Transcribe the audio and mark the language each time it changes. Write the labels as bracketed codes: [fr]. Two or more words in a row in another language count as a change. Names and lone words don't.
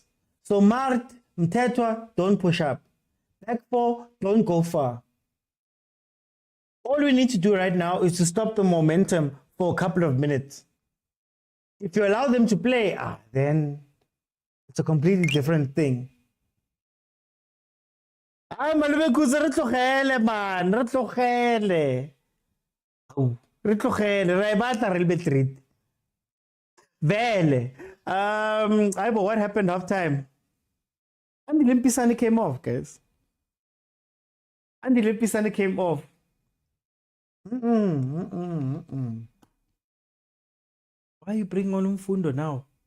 [en] So Mart, Mtetwa, don't push up. Back four, don't go far. All we need to do right now is to stop the momentum for a couple of minutes. If you allow them to play, then it's a completely different thing. [st] Ay, malube kuze re tlogele man, re tlogele. Re tlogele, re batla re be treat. Vele. [en] But what happened half time? Andy Limpisani came off, guys. Andy Limpisani came off. Why you bring on Umfundo now?